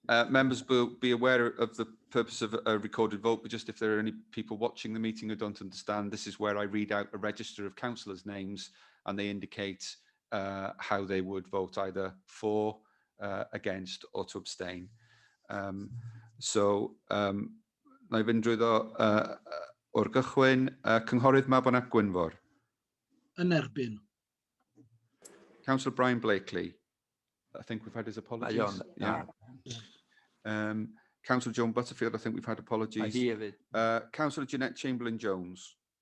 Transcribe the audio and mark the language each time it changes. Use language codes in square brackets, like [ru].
[en] Members will be aware of the purpose of a recorded vote, but just if there are any people watching the meeting who don't understand, this is where I read out a register of councillors' names and they indicate how they would vote, either for, against, or to abstain. [cy] So, na I fynd drwyddo o'r gychwyn, Cynghorydd Mabon Ap Gwynfor. Yn erbyn. [en] Councillor Brian Blakely. I think we've had his apologies. Yeah. Councillor Joan Butterfield, I think we've had apologies. Councillor Jeanette Chamberlain-Jones.